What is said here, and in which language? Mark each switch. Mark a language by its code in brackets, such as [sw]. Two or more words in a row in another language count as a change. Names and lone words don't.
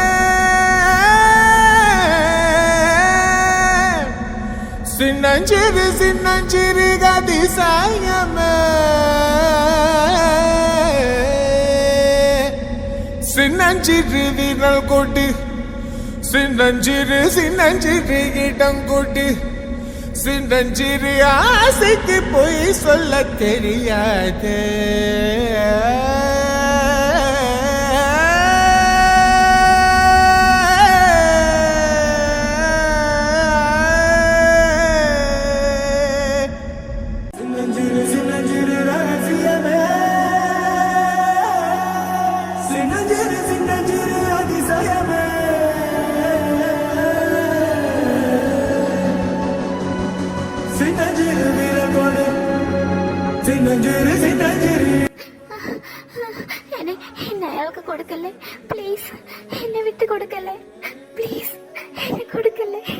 [ta] சின்னஞ்சிறு சின்னஞ்சிறு அதிசயமே, சின்னஞ்சிறு விரல் கொட்டி, சின்னஞ்சிறு சின்னஞ்சிறு இடம் கொடு, சின்னஞ்சிறு ஆசைக்கு போய் சொல்ல தெரியாது. சின்னஞ்சிறு சின்னஞ்சிறு ரகசியமே, சின்னஞ்சிறு சின்னஞ்சிறு அதிசயமே, [ml] എന്നെ അയാൾക്ക് കൊടുക്കല്ലേ പ്ലീസ്. എന്നെ വിട്ട് കൊടുക്കല്ലേ പ്ലീസ്. എന്നെ കൊടുക്കല്ലേ.